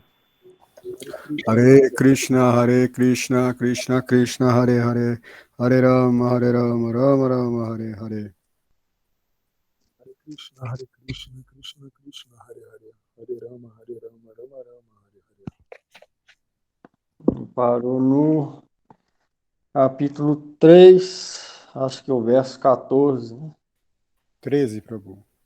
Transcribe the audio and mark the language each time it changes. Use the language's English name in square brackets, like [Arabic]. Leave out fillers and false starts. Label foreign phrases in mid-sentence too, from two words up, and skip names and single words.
[Sanskrit] Hare Krishna Krishna Krishna Hare Hare Hare Rama Rama Rama Hare Hare Hare Krishna Krishna Krishna Hare Hare Hare Rama Rama Rama Hare Hare. [Portuguese] Parou no capítulo 3, acho que o verso 14, né? 13, Prabhu.